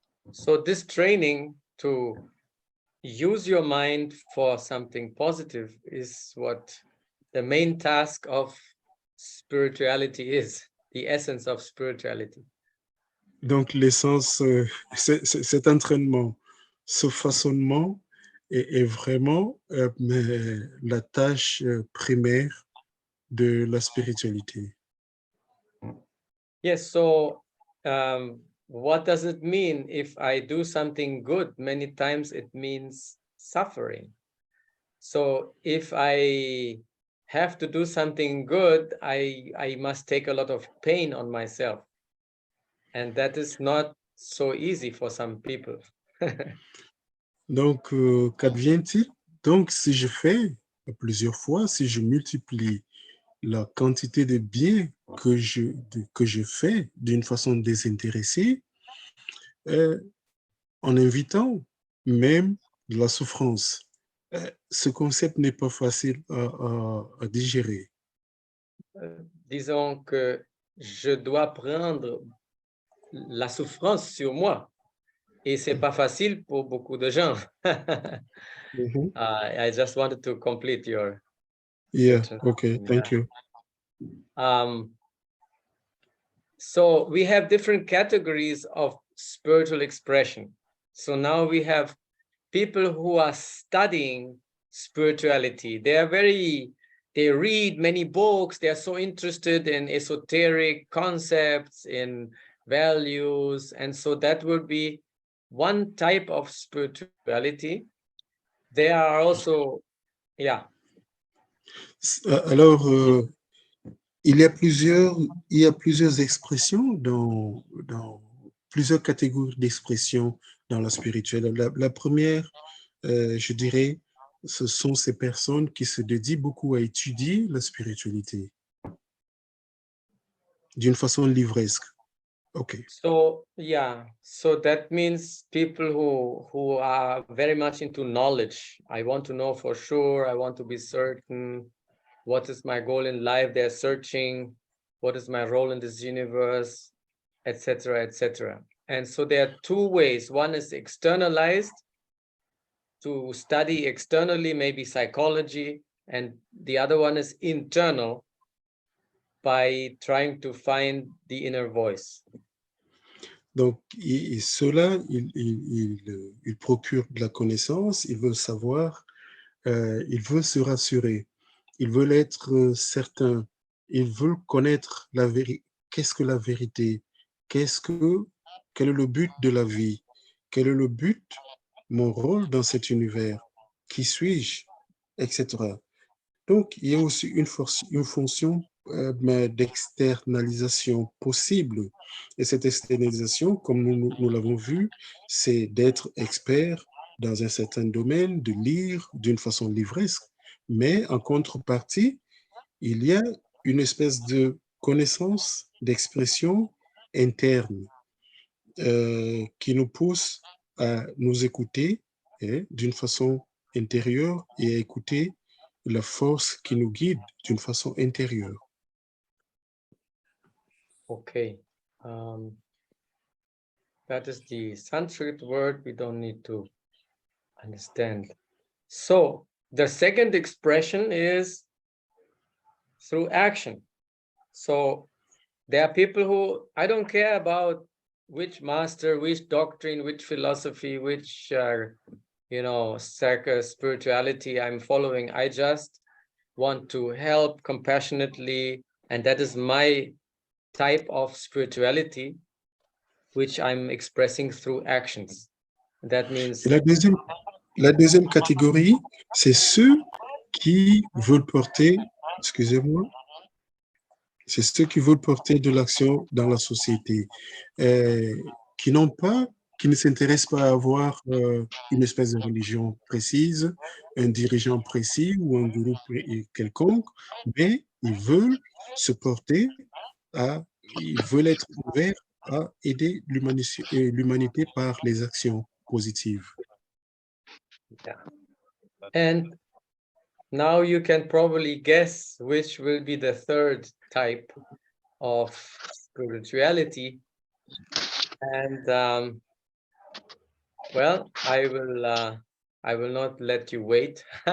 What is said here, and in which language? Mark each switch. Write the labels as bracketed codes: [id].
[en] So this training to use your mind for something positive is what the main task of spirituality is, the essence of spirituality. [fr] Donc, l'essence, cet entraînement, ce façonnement est vraiment la tâche primaire de la spiritualité. [en] Yes, so what does it mean if I do something good? Many times it means suffering. So if I have to do something good, I must take a lot of pain on myself. And that is not so easy for some people. [fr] Donc, qu'advient-il? Donc, si je fais plusieurs fois, si je multiplie la quantité de biens que je fais d'une façon désintéressée, euh, en invitant même de la souffrance. Ce concept n'est pas facile à digérer. Disons que je dois prendre la souffrance sur moi. Et c'est pas facile pour beaucoup de gens. Mhm. [en] I just wanted to complete your Yeah, translation. okay, thank you. So we have different categories of spiritual expression. So now we have people who are studying spirituality. They read many books. They are so interested in esoteric concepts, in values. And so that would be one type of spirituality. There are also, yeah. [fr] Alors, il y a plusieurs expressions dans plusieurs catégories d'expressions dans la spirituelle. La première, je dirais, ce sont ces personnes qui se dédient beaucoup à étudier la spiritualité d'une façon livresque. [en] Okay. So yeah, so that means people who are very much into knowledge. I want to know for sure. I want to be certain. What is my goal in life? They're searching. What is my role in this universe, etc., etc. And so there are two ways. One is externalized, to study externally, maybe psychology, and the other one is internal, by trying to find the inner voice. [fr] Donc, ceux-là, ils procurent de la connaissance, ils veulent savoir, ils veulent se rassurer, ils veulent être certains, ils veulent connaître la vérité. Qu'est-ce que la vérité? Quel est le but de la vie? Quel est le but, mon rôle dans cet univers? Qui suis-je? Etc. Donc, il y a aussi une fonction d'externalisation possible. Et cette externalisation, comme nous l'avons vu, c'est d'être expert dans un certain domaine, de lire d'une façon livresque. Mais en contrepartie, il y a une espèce de connaissance, d'expression interne qui nous pousse à nous écouter d'une façon intérieure et à écouter la force qui nous guide d'une façon intérieure. [en] Okay. That is the Sanskrit word we don't need to understand. So the second expression is through action. So there are people who, I don't care about which master, which doctrine, which philosophy, which spirituality I'm following. I just want to help compassionately, and that is my type of spirituality, which I'm expressing through actions. That means. [fr] Et la deuxième catégorie, c'est ceux qui veulent porter, excusez-moi, c'est ceux qui veulent porter de l'action dans la société, qui ne s'intéressent pas à avoir une espèce de religion précise, un dirigeant précis ou un groupe quelconque, mais ils veulent se porter ils veulent être ouverts à aider l'humanité par les actions positives. [en] Yeah. And now you can probably guess which will be the third type of spirituality. And well, I will not let you wait.